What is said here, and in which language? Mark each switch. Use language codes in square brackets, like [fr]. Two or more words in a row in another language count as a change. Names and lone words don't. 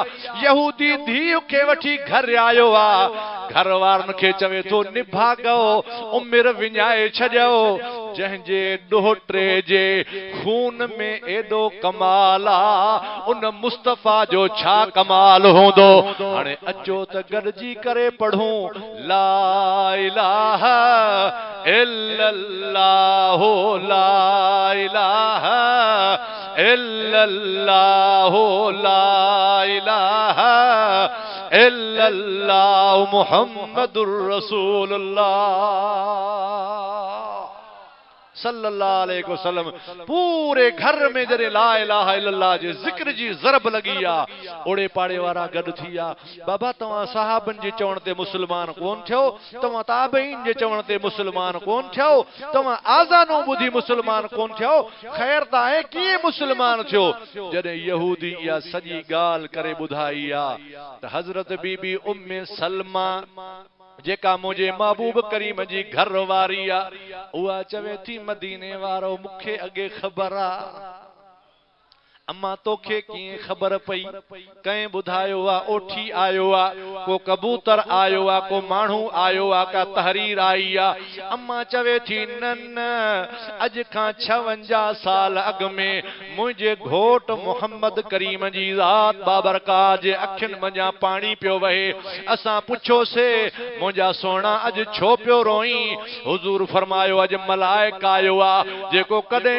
[sd] यहूदी धीउ खे वठी घर आयो आ, घर वारनि खे चवे थो निभागो, उमिरि विञाए छॾियो, जंहिंजे ॾोहटे जे खून में एॾो कमाल आ, उन मुस्तफ़ा जो छा कमाल हूंदो। हाणे अचो त गॾिजी करे पढ़ूं [ar] لا إله إلا الله، لا إله إلا الله، لا إله إلا الله محمد رسول الله صلى الله عليه وسلم. [sd] पूरे घर में जॾहिं [ar] لا إله إلا الله [sd] जे ज़िक्र जी ज़रब लगी आ, ओड़े पाड़े वारा गॾु थी आ। बाबा तव्हां सहाबनि जे चवण ते मुस्लमान कोन थियो, तव्हां ताबईन जे चवण ते मुस्लमान कोन थियो, तव्हां आज़ानूं ॿुधी मुस्लमान कोन थियो, ख़ैर त आहे कीअं मुस्लमान थियो। जॾहिं यहूदी इहा सॼी ॻाल्हि करे ॿुधाई आ, त हज़रत बीबी उम्मे सलमा जेका मुझे महबूब करीम जी घर वारी आ उहा चवे थी मदीने वारो मुखे अगे खबर आ अम्मा तोखे कीअं ख़बर पई कंहिं ॿुधायो आहे ओठी आयो आहे को कबूतर आयो आहे को माण्हू आयो आहे का तहरीर आई आहे अम्मा चवे थी न न अॼु खां 56 साल अॻु में मुंहिंजे घोट मोहम्मद करीम जी ज़ात बाबरकात जे अखियुनि मंझां पाणी पियो वहे असां पुछोसीं मुंहिंजा सोना अॼु छो पियो रोई हुज़ूर फरमायो अॼु मलाइक आयो आहे जेको कॾहिं